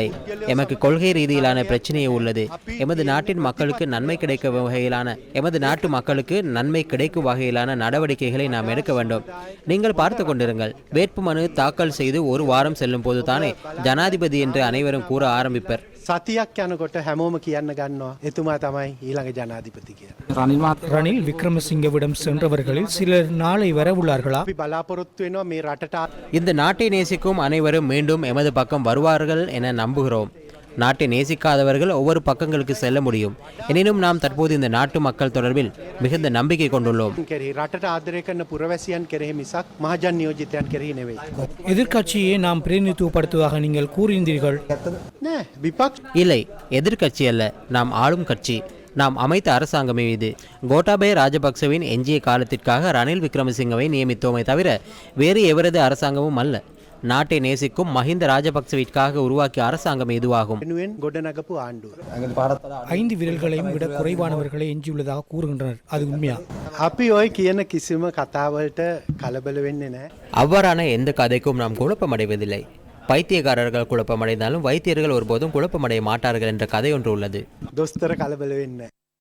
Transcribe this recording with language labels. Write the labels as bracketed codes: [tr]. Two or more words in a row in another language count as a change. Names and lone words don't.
[ta] எமக்கு கொள்கை ரீதியிலான பிரச்சனையே உள்ளது. எமது நாட்டின் மக்களுக்கு நன்மை கிடைக்கும் வகையிலான நடவடிக்கைகளை நாம் எடுக்க வேண்டும். நீங்கள் பார்த்து கொண்டிருங்கள். வேட்புமனு தாக்கல் செய்து ஒரு வாரம் செல்லும் போது தானே ஜனாதிபதி என்று அனைவரும் கூற ஆரம்பிப்பர். [si] සතියක් යනකොට හැමෝම කියන්න ගන්නවා එතුමා තමයි ඊළඟ ජනාධිපති කියලා. [ta] ரணில் விக்ரமசிங்கவிடம் சென்றவர்களில் சிலர் நாளை வரவுள்ளார்களா? [si] අපි බලාපොරොත්තු වෙනවා මේ රටට [ta] இந்த நாட்டை நேசிக்கும் அனைவரும் மீண்டும் எமது பக்கம் வருவார்கள் என நம்புகிறோம். நாட்டை நேசிக்காதவர்கள் ஒவ்வொரு பக்கங்களுக்கு செல்ல முடியும். எனினும் நாம் தற்போது இந்த நாட்டு மக்கள் தொடர்பில் மிகுந்த நம்பிக்கை கொண்டுள்ளோம். [si] රටට ආදරය කරන පුරවැසියන් කෙරෙහි මිසක් මහජන නියෝජිතයන් කෙරෙහි නෙවෙයි. [ta] எதிர்க்கட்சியை நாம் பிரதிநிதித்துவப்படுத்துவதாக நீங்கள் கூறியிருந்தீர்கள். [si] නෑ විපක්ෂ [ta] இல்லை, எதிர்க்கட்சி அல்ல, நாம் ஆளும் கட்சி. நாம் அமைத்த அரசாங்கமே இது. கோட்டாபய ராஜபக்சவின் எஞ்சிய காலத்திற்காக ரணில் விக்ரமசிங்கவை நியமித்தோமே தவிர வேறு எவரது அரசாங்கமும் அல்ல. நாட்டை நேசிக்கும் மஹிந்த ராஜபக்சவிற்காக உருவாக்கிய அரசாங்கம் இதுவாகும். 5 விரல்களையும் விட குறைவானவர்களை எஞ்சியுள்ளதாக கூறுகின்றனர். அது உண்மையா? [si] අපි ඔය කියන කිසිම කතාවලට කලබල වෙන්නේ නැහැ. [ta] அவ்வாறான எந்த கதைக்கும் நாம் குழப்பமடைவதில்லை. பைத்தியக்காரர்கள் குழப்பமடைந்தாலும் வைத்தியர்கள் ஒருபோதும் குழப்பமடைய மாட்டார்கள் என்ற கதை ஒன்று உள்ளது. [si] දොස්තර කලබල වෙන්නේ